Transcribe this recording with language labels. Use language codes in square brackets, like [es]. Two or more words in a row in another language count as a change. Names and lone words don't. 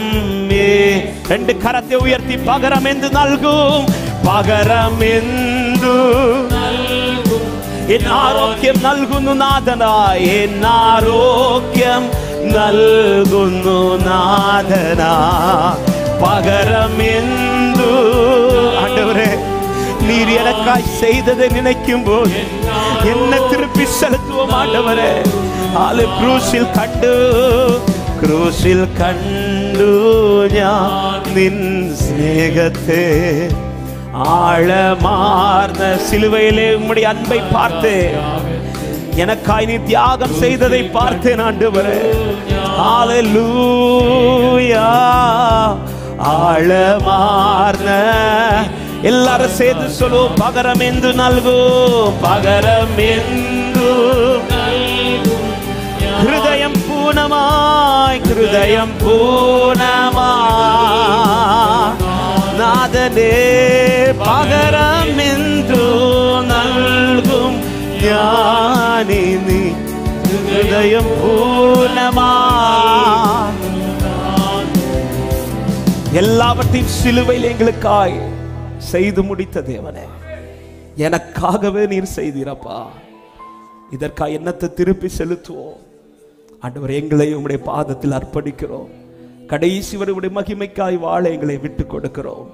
[ml] രണ്ട് കരത്തെ ഉയർത്തി പകരമെന്തു നൽകും, പകരമെന്തു നൽകും. എന്നാരോഗ്യം നൽകുന്നു നാഥനായി, എന്നാരോഗ്യം നൽകുന്നു നാഥനാ. [ta] പകരമെന്തു ஆண்டவரே, நீர் எனக்காய் செய்ததை நினைக்கும் போது என்னை திருப்பி செலுத்துவோம் ஆண்டவரே. [ml] ക്രൂശിൽ കണ്ടു ഞാൻ നിൻ സ്നേഹത്തെ, [ta] ஆழமார்ந்த சிலுவையிலே உம்முடைய அன்பை பார்த்தேன், எனக்காய் நீ தியாகம் செய்ததை பார்த்தேன் ஆண்டவரே. ஹalleluya. ஆழமார்ந்த, எல்லாரும் சேர்ந்து சொல்லுவோம், [ml] പകരമെന്തു നൽകും, പകരമെന്തു നൽകും. ഹൃദയം പൂർണ്ണമായി, ഹൃദയം പൂർണ്ണമായി നാഥനേ. പകരമെന്തു നൽകും ഞാനിനി, ഹൃദയം പൂർണ്ണമായി. [ta] எல்லாவற்றையும் சிலுவையில் எங்களுக்காய் செய்து முடித்த தேவனே, எனக்காகவே நீர் செய்தீரப்பா. இதற்காக என்னத்தை திருப்பி செலுத்துவோம் ஆண்டவரே. எங்களை உம்முடைய பாதத்தில் அர்ப்பணிக்கிறோம். கடைசி வரை உம்முடைய மகிமைக்காய் வாழ எங்களை விட்டு கொடுக்கிறோம்.